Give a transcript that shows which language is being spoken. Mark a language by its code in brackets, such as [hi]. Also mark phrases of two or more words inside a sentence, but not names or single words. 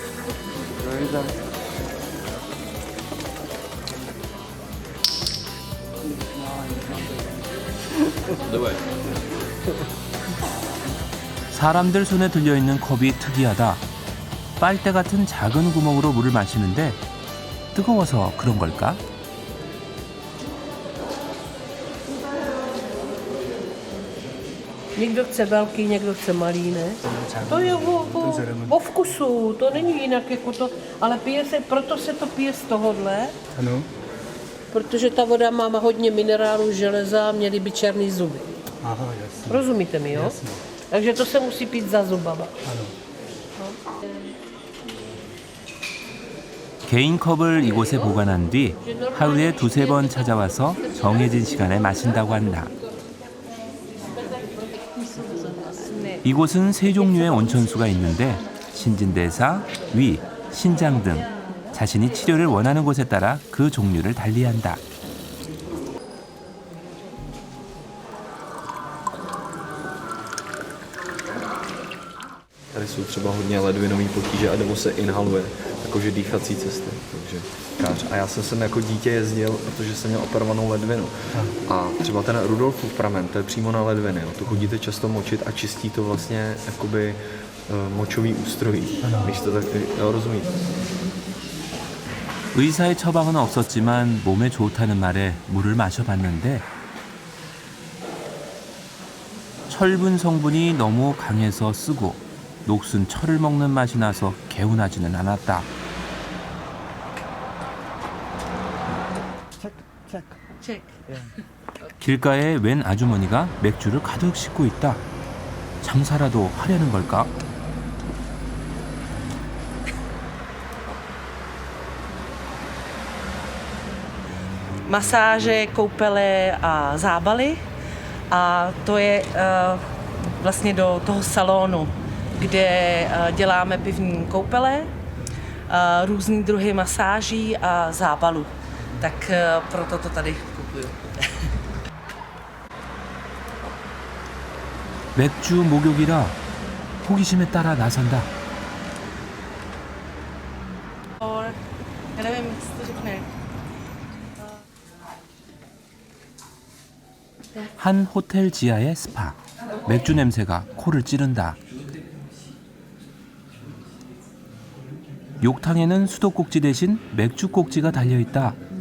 [ko] 사람들 손에 들려있는 컵이 특이하다. 빨대 같은 작은 구멍으로 물을 마시는데 뜨거워서 그런 걸까? [cs] Někdo chce velký, někdo chce malý, ne? To je o vkusu, to není jinak jako to, ale pije se, proto se to pije z tohohle. Ano. Protože ta voda má hodně minerálů, železa, měly by černý zuby. Aha, jasně. Rozumíte mi, jo? Jasně. Takže to se musí pít za zubama. Ano. [ko] 개인 컵을 이곳에 보관한 뒤 하루에 2~3번 찾아와서 정해진 시간에 마신다고 한다. 이곳은 3종류의 온천수가 있는데 신진대사, 위, 신장 등 자신이 치료를 원하는 곳에 따라 그 종류를 달리한다. [cs] Tady jsou třeba hodně ledvinové potíže a nebo se inhaluje, jakože dýchací cesty. Takže a já jsem sem jako dítě jezdil, protože jsem měl operovanou ledvinu. A třeba ten Rudolfův pramen, to je přímo na ledviny. Jo. To chodíte často močit a čistí to vlastně jakoby močový ústrojí. Když to tak, jo, rozumíte? [ko] 의사의 처방은 없었지만 몸에 좋다는 말에 물을 마셔봤는데 철분 성분이 너무 강해서 쓰고 녹슨 철을 먹는 맛이 나서 개운하지는 않았다. 길가에 웬 아주머니가 맥주를 가득 싣고 있다. 장사라도 하려는 걸까? [cs] Masáže, koupele a zábaly. A to je vlastně do toho salonu, kde děláme pivní koupele, různý druhy masáží a zábalu. Tak proto to tady kupuju. [ko] 맥주 목욕이라 호기심에 따라 나선다. [cs] Já nevím, co to řekne. [ko] 한 호텔 지하의 스파. 맥주 냄새가 코를 찌른다. 욕탕에는 수도꼭지 대신 맥주 꼭지가 달려있다.